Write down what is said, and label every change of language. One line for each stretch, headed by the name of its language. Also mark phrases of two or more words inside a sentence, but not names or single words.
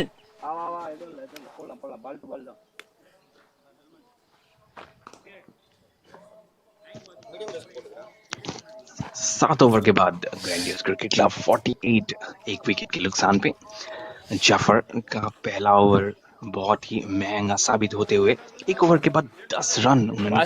Tamil: வா வா வா எதுவும் இல்லை எதுவும் இல்லை போடலாம் போடலாம்
English: ball to ball
Tamil: தான்.
Hindi: 7 ओवर के बाद ग्रैंडियस क्रिकेट क्लब 48 एक विकेट के नुकसान पे। जाफर का पहला ओवर बहुत ही महंगा साबित होते हुए 1 ओवर के बाद 10 रन उन्होंने